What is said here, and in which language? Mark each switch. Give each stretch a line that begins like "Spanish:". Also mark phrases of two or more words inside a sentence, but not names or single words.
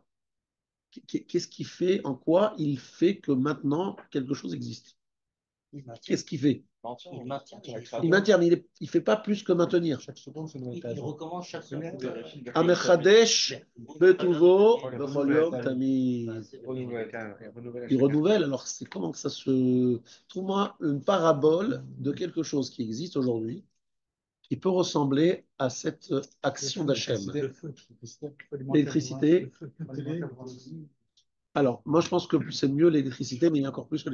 French: Qu'est-ce qu'il fait, en quoi il fait que maintenant quelque chose existe? Qu'est-ce qu'il fait? Il maintient la Il création. maintient, mais il ne fait pas plus que maintenir. Chaque seconde, c'est une nouvelle page. recommence chaque semaine.
Hebrew: המחדש בטובו
French: Il
Hebrew: בכל יום תמיד.
French: renouvelle Il renouvelle. Alors, c'est comment que ça se. Trouve-moi une parabole de quelque chose qui existe aujourd'hui qui peut ressembler à cette action d'Hachem. Le feu. L'électricité. Le feu. Alimentaire pour le- Alors, moi, je pense que c'est mieux l'électricité, mais il y a encore plus que